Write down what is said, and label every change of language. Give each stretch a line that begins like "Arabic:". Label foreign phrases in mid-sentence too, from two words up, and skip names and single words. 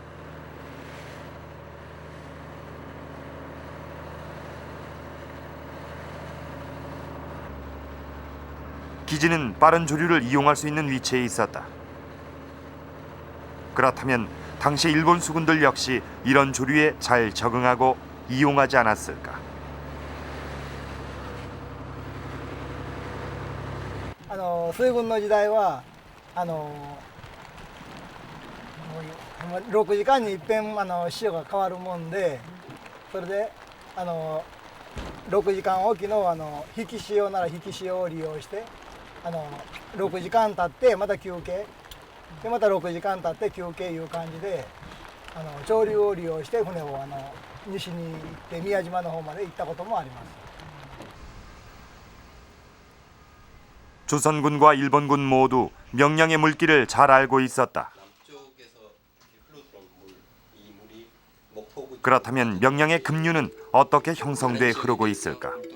Korean: 기지는 빠른 조류를 이용할 수 있는 위치에 있었다. 그렇다면 당시 일본 수군들 역시 이런 조류에 잘 적응하고 이용하지 않았을까?
Japanese: 水軍の時代は6時間に一遍潮が変わるもんで、それで 6時間おきの引き潮なら引き潮を利用して6時間経ってまた休憩でまた6時間経って休憩いう感じで潮流を利用して船を西に行って宮島の方まで行ったこともあります。
Korean: 조선군과 일본군 모두 명량의 물길을 잘 알고 있었다. 그렇다면 명량의 급류는 어떻게 형성돼 흐르고 있을까?